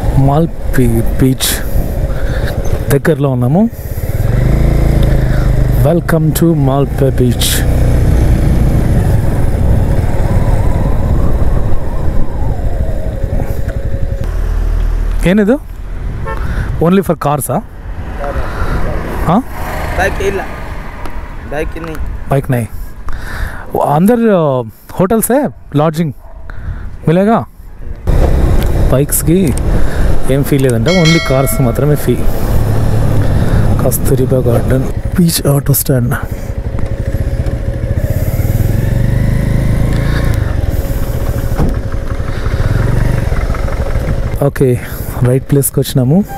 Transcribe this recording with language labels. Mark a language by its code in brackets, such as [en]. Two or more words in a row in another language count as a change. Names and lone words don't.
[te] బీచ్ దగ్గరలో ఉన్నాము. [en] Welcome to Malpe Beach. [kn] ಏನಿದು? [en] only for cars? [hi] हाँ [kn] बाइक ಇಲ್ಲ बाइक [hi] नहीं अंदर होटल्स है, लॉजिंग मिलेगा? [te] బైక్స్కి ఏం ఫీ లేదంట, [en] only cars [te] మాత్రమే ఫీ. కస్తూరిబా గార్డెన్ బీచ్ ఆటో స్టాండ్. ఓకే, [en] right placeకి [te] వచ్చినాము.